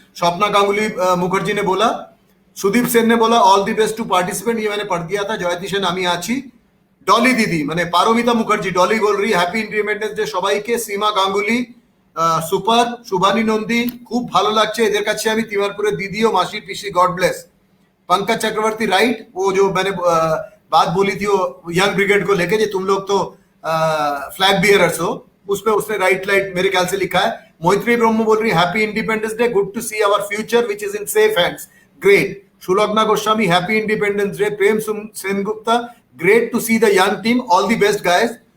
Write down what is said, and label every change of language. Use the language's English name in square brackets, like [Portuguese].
[Hindi] स्वप्ना गांगुली मुखर्जी ने बोला, सुदीप सेन ने बोला [English] all the best to participant, [Hindi] ये मैंने पढ़ दिया था। जयती सेन [Bangla] आमी आची। [Hindi] डॉली दीदी माने पारोमिता मुखर्जी, डॉली बोल रही [English] happy independence day [Hindi] सबाई के। [English] Seema Ganguly super. [Bangla] शुभानी नंदी खूब ভালো লাগছে এদের কাছে আমি তিমারপুরের দিদি ও মাসি পিসি, [English] God bless. [Hindi] पंकज चक्रवर्ती राइट, वो जो मैंने बात बोली थी वो यंग ब्रिगेड को लेके, तुम लोग तो फ्लैग बियरर्स हो, उस पे उसने राइट मेरे ख्याल से लिखा है। [English] Mohitri Brahma [Hindi] बोल रही [English] Happy independence day, good to see our future which is in safe hands, great. Sulagna Goswami happy independence day. Prem Sengupta great to see the young team, all the best guys.